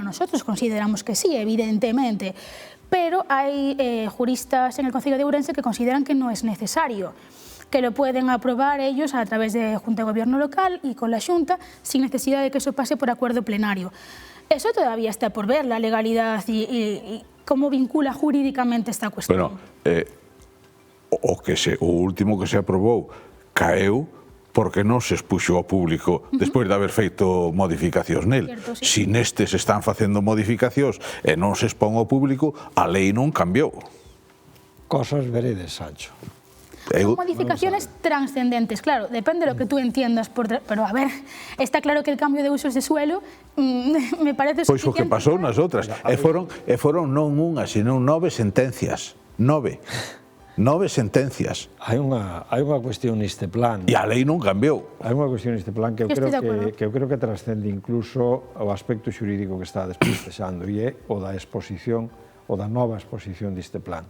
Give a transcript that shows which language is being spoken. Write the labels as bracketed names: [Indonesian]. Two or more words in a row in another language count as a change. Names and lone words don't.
[Spanish] Nosotros consideramos que sí, evidentemente, pero hay juristas en el Concello de Ourense que consideran que no es necesario, que lo pueden aprobar ellos a través de Junta de Gobierno local y con la Xunta, sin necesidad de que eso pase por acuerdo plenario. Eso todavía está por ver, la legalidad y cómo vincula jurídicamente esta cuestión. [Galician] Bueno, o último que se aprobou caeu porque non se expuxo ao público despois de haber feito modificacións nel. [Spanish] Cierto, sí. [Galician] Si nestes están facendo modificacións e non se expón ao público, a lei non cambiou. [Spanish] Cosas veredes, Sancho. Son modificaciones trascendentes, claro, depende de lo que tú entiendas, pero a ver, está claro que el cambio de usos de suelo me parece suficiente. [Galician] Pois o que pasou nas outras, e foron non unha, sino 9 sentencias, 9 sentencias. Hai unha cuestión neste plan. E a lei non cambiou. Hai unha cuestión neste plan que eu creo que trascende incluso o aspecto xurídico que está despexando, e é o da exposición, o da nova exposición deste plan.